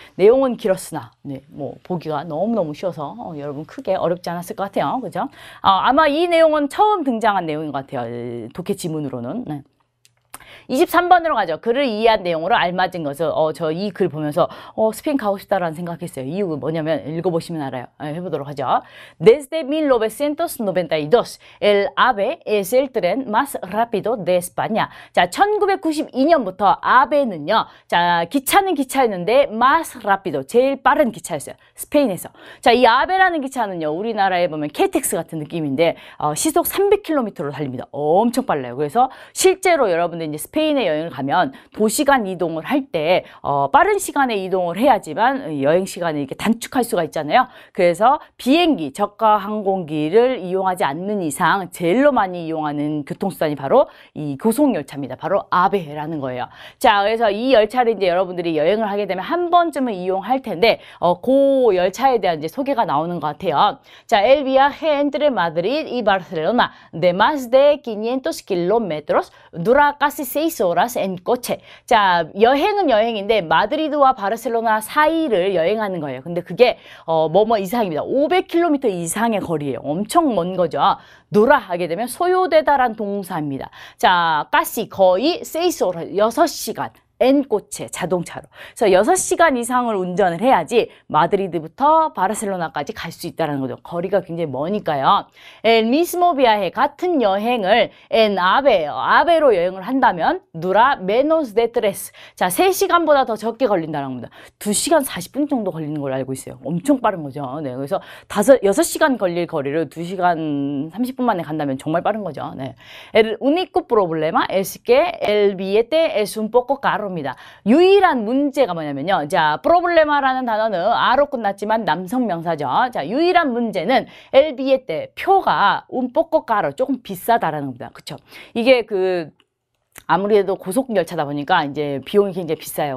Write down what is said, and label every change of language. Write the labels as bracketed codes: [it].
[ko] 내용은 길었으나 네, 뭐 보기가 너무너무 쉬워서 여러분 크게 어렵지 않았을 것 같아요. 그죠? 아마 이 내용은 처음 등장한 내용인 것 같아요. 독해 지문으로는. 네. 23번으로 가죠. 글을 이해한 내용으로 알맞은 것을 저 이 글 보면서 스페인 가고 싶다라는 생각했어요. 이유가 뭐냐면 읽어보시면 알아요. 해보도록 하죠. [es] Desde 1992, el AVE es el tren más rápido de España. [ko] 자, 1992년부터 아베는요. 자, 기차는 기차였는데 [es] más rápido, [ko] 제일 빠른 기차였어요. 스페인에서. 자, 이 아베라는 기차는요. 우리나라에 보면 KTX 같은 느낌인데 시속 300km로 달립니다. 엄청 빨라요. 그래서 실제로 여러분들 이제 스페인에 여행을 가면 도시간 이동을 할 때 빠른 시간에 이동을 해야지만 여행 시간을 이렇게 단축할 수가 있잖아요. 그래서 비행기, 저가 항공기를 이용하지 않는 이상 제일로 많이 이용하는 교통수단이 바로 이 고속열차입니다. 바로 아베라는 거예요. 자, 그래서 이 열차를 이제 여러분들이 여행을 하게 되면 한 번쯤은 이용할 텐데 그 열차에 대한 이제 소개가 나오는 것 같아요. [es] 자, el viaje entre Madrid y Barcelona de más de 500 kilómetros dura casi casi 6 horas en coche. [ko] 자, 여행은 여행인데 마드리드와 바르셀로나 사이를 여행하는 거예요. 근데 그게 뭐뭐 이상입니다. 500km 이상의 거리예요. 엄청 먼 거죠. 누라 하게 되면 소요되다란 동사입니다. 자, [es] casi [ko] 거의 [es] 6 horas [ko] 6시간. [es] en coche 자동차로. [ko] 그래서 6시간 이상을 운전을 해야지 마드리드부터 바르셀로나까지 갈 수 있다는 거죠. 거리가 굉장히 머니까요. [es] El mismo viaje [ko] 같은 여행을 [es] en abe로 [ko] 여행을 한다면 [es] dura menos de 3. [ko] 자, 3시간보다 더 적게 걸린다는 겁니다. 2시간 40분 정도 걸리는 걸 알고 있어요. 엄청 빠른 거죠. 네. 그래서 6시간 걸릴 거리를 2시간 30분 만에 간다면 정말 빠른 거죠. 네. [es] El único problema es que el billete es un poco caro. [ko] 입니다. 유일한 문제가 뭐냐면요. 자, 프로블레마라는 단어는 아로 끝났지만 남성 명사죠. 자, 유일한 문제는 엘비에 때 표가 운뽀꼬 까로 조금 비싸다라는 겁니다. 그쵸? 이게 아무래도 고속 열차다 보니까 이제 비용이 굉장히 비싸요.